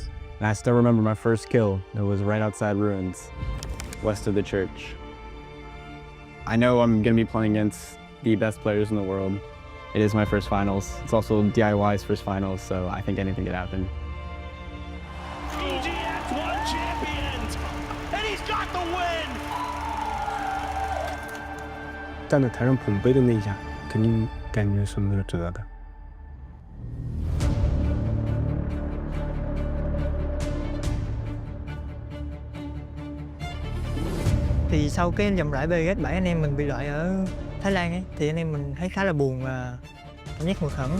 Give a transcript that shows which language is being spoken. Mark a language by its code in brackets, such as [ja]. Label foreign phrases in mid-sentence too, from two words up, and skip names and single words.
[en] And I still remember my first kill. It was right outside Ruins, west of the church. I know I'm going to be playing against the best players in the world. It is my first finals. It's also DIY's first finals, so I think anything could happen. PGS 1 champions! And he's got the win! [zh] 站在台上捧杯的那一下，肯定感觉是没有值得的。 [vi] Thì sau cái vòng loại PGS 7 anh em mình bị loại ở Thái Lan ấy, thì anh em mình thấy khá là buồn và cảm giác hụt hẫng.